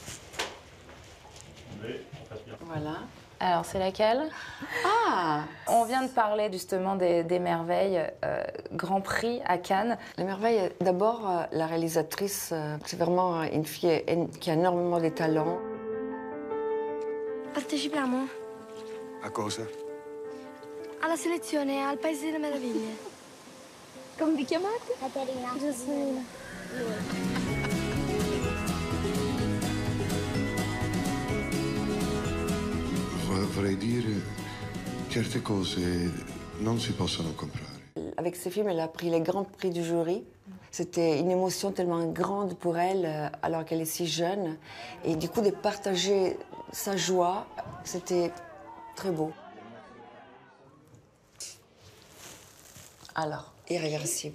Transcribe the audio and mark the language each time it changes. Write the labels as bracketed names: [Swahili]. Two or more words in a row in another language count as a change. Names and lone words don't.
[French] Voilà. Alors, c'est laquelle? Ah! On vient de parler justement des Merveilles, Grand Prix à Cannes. Les Merveilles, d'abord, la réalisatrice, c'est vraiment une fille qui a énormément de talent. [Italian] Partecipiamo A cosa? alla selezione al Paese delle Meraviglie. Come vi chiamate? Caterina. Giuseppina. Vorrei dire, certe cose non si possono comprare. [French] Avec ce film, elle a pris les grands prix du jury. C'était une émotion tellement grande pour elle, alors qu'elle est si jeune. Et du coup, de partager sa joie, c'était très beau. Alors, Irréversible.